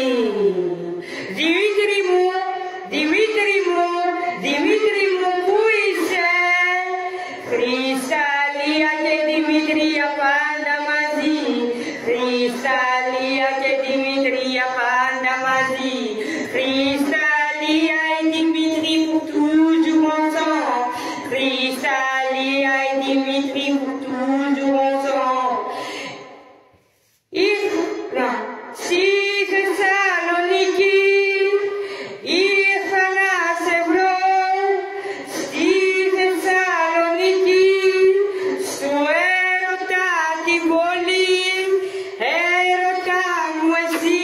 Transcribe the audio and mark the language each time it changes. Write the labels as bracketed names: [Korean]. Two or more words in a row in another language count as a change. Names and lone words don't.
[Greek] Δημήτρη μου, Δημήτρη μου, Δημήτρη μου, πού είσαι? Χρυσαλία και Δημήτρια πάντα μαζί. Χρυσαλία και Δημήτρια πάντα μαζί. [French] Χρυσαλία et Dimitri pour toujours ensemble. Χρυσαλία et Dimitri pour toujours ensemble. [Greek] Ήρθα στη Θεσσαλονίκη, ήρθα να σε βρω. Στη Θεσσαλονίκη, στο έρωτα την πόλη, έρωτα μου εσύ.